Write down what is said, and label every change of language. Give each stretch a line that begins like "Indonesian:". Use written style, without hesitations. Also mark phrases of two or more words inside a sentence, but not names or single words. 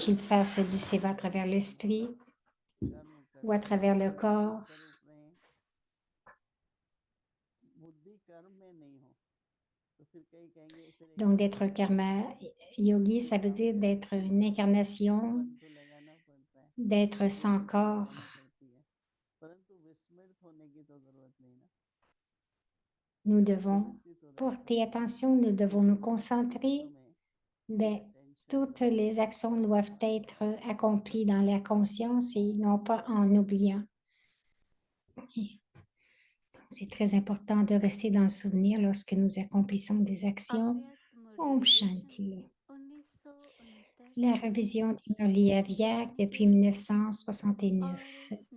French: qu'il fasse du seva à travers l'esprit
Hindi: कर्म
French: ou à
Hindi: करते
French: travers
Hindi: रहें
French: le
Hindi: आनंद
French: corps.
Hindi: स्वरूप रहें बुद्धि कर्म में नहीं हो तो फिर कई कहेंगे फिर एक
French: Donc,
Hindi: बात
French: d'être
Hindi: और है कर्म योगी, कि
French: ça veut
Hindi: आप
French: dire d'être une incarnation,
Hindi: मन तो लगाना पड़ता है
French: d'être sans
Hindi: बुद्धि तो
French: corps.
Hindi: लगानी पड़ती है परंतु विस्मृत होने की तो जरूरत नहीं ना
French: Nous devons
Hindi: स्मृति तो रहती
French: porter
Hindi: है
French: attention, nous devons nous
Hindi: विस्मृत
French: concentrer.
Hindi: मुहूर्तों में
French: Ben,
Hindi: क्या टेंशन
French: toutes
Hindi: होगी
French: les actions doivent être accomplies dans la conscience et non pas en oubliant. C'est très important de rester dans le souvenir lorsque nous accomplissons des actions.
Hindi: ओम शांति.
French: La révision des Murli Aviak depuis 1969.